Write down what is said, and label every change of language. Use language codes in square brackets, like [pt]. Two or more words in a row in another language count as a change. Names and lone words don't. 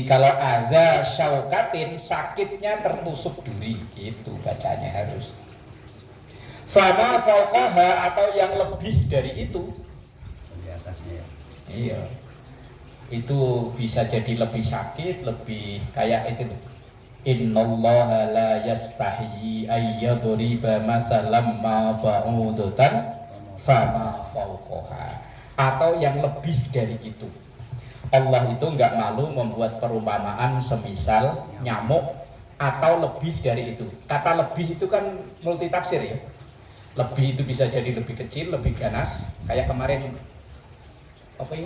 [id] Kalau ada syaukatin sakitnya tertusuk duri, itu bacanya harus. [ar] فما فوقها [id] atau yang lebih dari itu. Di atasnya. Iya. Itu bisa jadi lebih sakit, lebih kayak itu. [ar] إن الله لا يستحيي أن يضرب مثلا ما بعوضة فما فوقها. [id] Atau yang lebih dari itu. Allah itu enggak malu membuat perumpamaan semisal nyamuk atau lebih dari itu. Kata lebih itu kan multitafsir ya. Lebih itu bisa jadi lebih kecil, lebih ganas. Kayak kemarin apa itu?